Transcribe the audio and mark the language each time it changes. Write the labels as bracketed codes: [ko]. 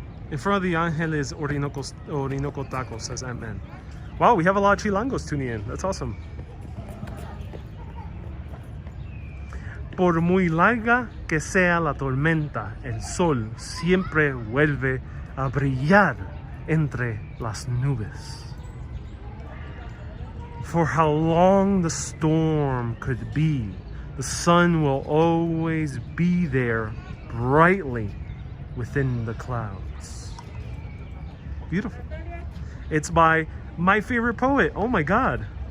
[en] In front of the Angeles Orinoco Tacos, says Ant-Man. Wow, we have a lot of Chilangos tuning in. That's awesome. [es] Por muy larga que sea la tormenta, el sol siempre vuelve a brillar entre las nubes. [en] For how long the storm could be, the sun will always be there brightly within the clouds. Beautiful. It's by my favorite poet. Oh my God.